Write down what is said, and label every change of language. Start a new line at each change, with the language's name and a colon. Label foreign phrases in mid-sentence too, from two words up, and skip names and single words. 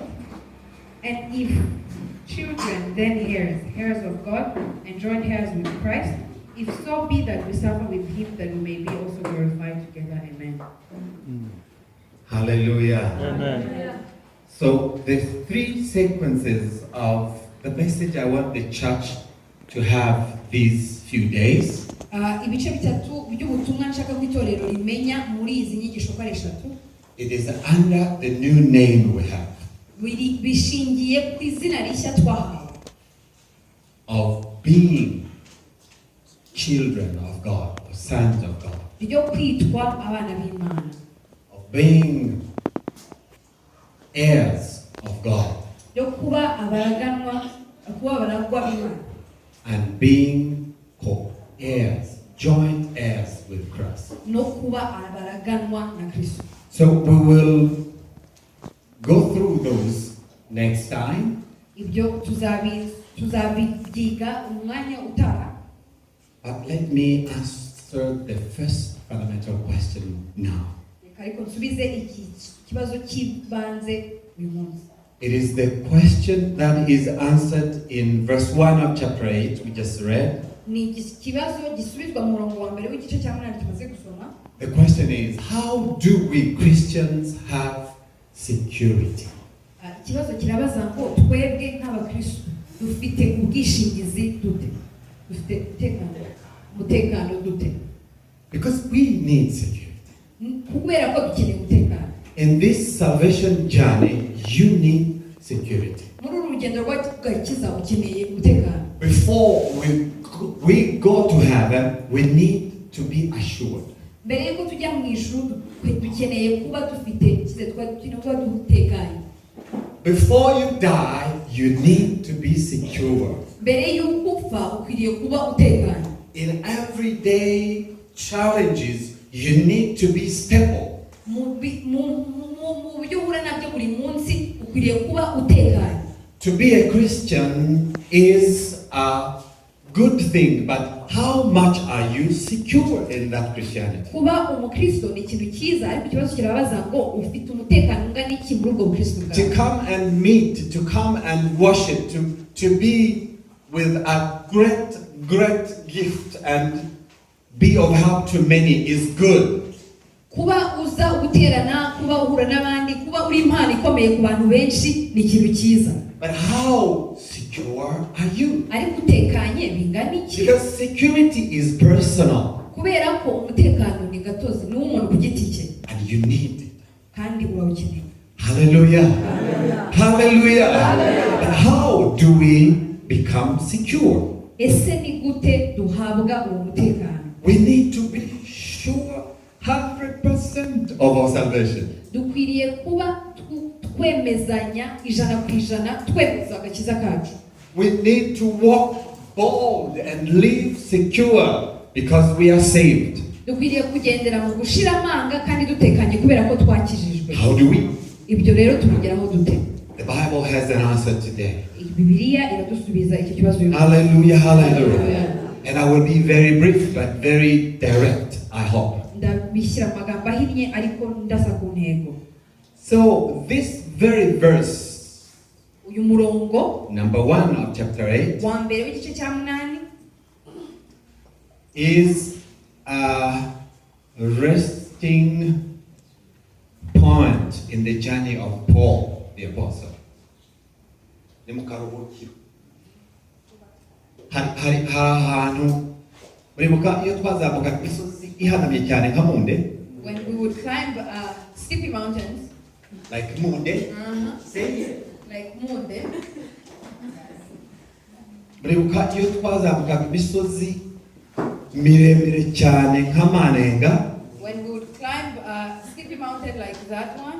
English: And if children, then heirs of God, and joint heirs with Christ, if so be that we suffer with him, that we may be also glorified together. Amen. Hallelujah. Amen. So there's three sequences of the message I want the church to have these few days.
Kinyarwanda: Ibice bitatu by'ubutumwa nshaka ko itorero rimenya muri izi nyigisho ko ari eshatu.
English: It is under the new name we have
Kinyarwanda: Bishingiye ku izina rishya twahawe
English: of being children of God, or sons of God,
Kinyarwanda: ryo kwitwa abana b'Imana,
English: of being heirs of God,
Kinyarwanda: ryo kuba abaragwa b'Imana,
English: and being co-heirs, joint heirs with Christ.
Kinyarwanda: no kuba abaraganwa na Kristo.
English: So we will go through those next time.
Kinyarwanda: Ibyo tuzabyiga umwanya utaha.
English: But let me answer the first fundamental question now.
Kinyarwanda: Ariko nsubize iki kibazo cy'ibanze uyu munsi.
English: It is the question that is answered in verse 1 of chapter 8 we just read.
Kinyarwanda: Ni ikibazo gisubizwa mu murongo wa mbere w'igice cya 8 tumaze gusoma.
English: The question is, how do we Christians have security?
Kinyarwanda: Ikibazo kirabaza ngo twebwe nk'abakristo dufite ubwishingizi dute? Dufite umutekano dute?
English: Because we need security.
Kinyarwanda: Kubera ko dukeneye umutekano.
English: In this salvation journey, you need security.
Kinyarwanda: Muri uru rugendo rw'agakiza ukeneye umutekano.
English: Before we go to heaven, we need to be assured.
Kinyarwanda: Mbere yuko tujya mu ijuru dukeneye kuba dufite kuba dutekanye.
English: Before you die, you need to be secure.
Kinyarwanda: Mbere yuko upfa ukwiriye kuba utekanye.
English: In everyday challenges, you need to be stable.
Kinyarwanda: Mu buryo uhura nabyo buri munsi ukwiriye kuba utekanye.
English: To be a Christian is a good thing, but how much are you secure in that Christianity?
Kinyarwanda: Kuba umukristo ni ikintu cyiza, ariko ikibazo kirabaza ngo ufite umutekano ungana iki muri ubwo bukristo bwawe?
English: To come and meet, to come and worship, to be with a great gift and be of help to many is good.
Kinyarwanda: Kuba uza guterana, kuba uhura n'abandi, kuba uri impano ikomeye ku bantu benshi ni ikintu cyiza.
English: But how secure are you?
Kinyarwanda: Ariko utekanye bingana iki?
English: Because security is personal.
Kinyarwanda: Kubera ko umutekano ni gatozi, ni umuntu ku giti cye.
English: And you need it.
Kinyarwanda: Kandi urawukeneye.
English: Hallelujah. Hallelujah. But how do we become secure?
Kinyarwanda: Ese ni gute duhabwa uwo mutekano?
English: We need to be sure 100% of our salvation.
Kinyarwanda: Dukwiriye kuba twemezanya 100% twemeza agakiza kacu.
English: We need to walk bold and live secure because we are saved.
Kinyarwanda: Dukwiriye kugendera mu gushira amanga kandi dutekanye kubera ko twakijijwe.
English: How do we?
Kinyarwanda: Ibyo rero tubigeraho dute?
English: The Bible has an answer today.
Kinyarwanda: Bibiliya iradusubiza iki kibazo.
English: Hallelujah, hallelujah. And I will be very brief but very direct, I hope.
Kinyarwanda: ndabishyira mu magambo ahinnye ariko ndasa ku ntego.
English: So this very verse,
Kinyarwanda: uyu murongo
English: number 1 of chapter 8,
Kinyarwanda: wa mbere w'igice cya 8
English: is a resting point in the journey of Paul the apostle.
Kinyarwanda: Ni mu karuhukiro. Hari ahantu muribuka iyo twazamuka imisozi ihanamye cyane nka Munde,
English: when we would climb steepy mountains, like Munde, like Munde,
Kinyarwanda: muribuka iyo twazamuka imisozi miremire cyane nka Manenga,
English: when we would climb a steepy mountain like that one,